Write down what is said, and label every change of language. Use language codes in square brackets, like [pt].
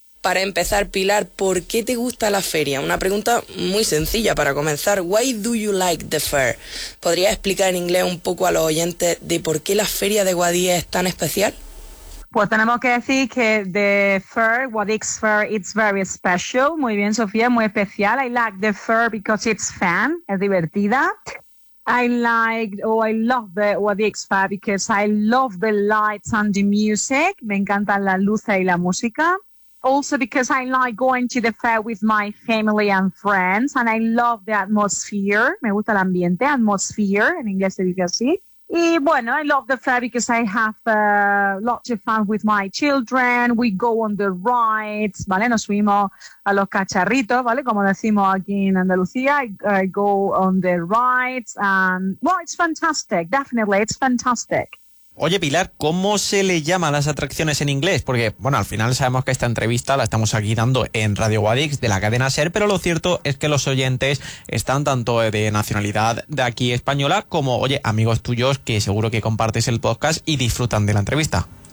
[es] Para empezar, Pilar, ¿por qué te gusta la feria? Una pregunta muy sencilla para comenzar. [en] Why do you like the fair? [es] ¿Podrías explicar en inglés un poco a los oyentes de por qué la feria de Guadix es tan especial? Pues tenemos que decir que [en] the fair, Guadix fair, it's very special. [es] Muy bien, Sofía, muy especial. [en] I like the fair because it's fun, [es] es divertida. [en] I love the Guadix fair because I love the lights and the music. [es] Me encantan las luces y la música. [en] Also because I like going to the fair with my family and friends. And I love the atmosphere. [es] Me gusta el ambiente, atmosphere, en inglés se dice así. Y bueno, [en] I love the fair because I have lots of fun with my children. We go on the rides, ¿vale? [es] Nos subimos a los cacharritos, ¿vale? Como decimos aquí en Andalucía, [en] I go on the rides. Well, it's fantastic, definitely, it's fantastic. [es] Oye, Pilar, ¿cómo se le llama a las atracciones en inglés? Porque, bueno, al final sabemos que esta entrevista la estamos aquí dando en Radio Guadix de la cadena SER, pero lo cierto es que los oyentes están tanto de nacionalidad de aquí española como, oye, amigos tuyos que seguro que compartes el podcast y disfrutan de la entrevista.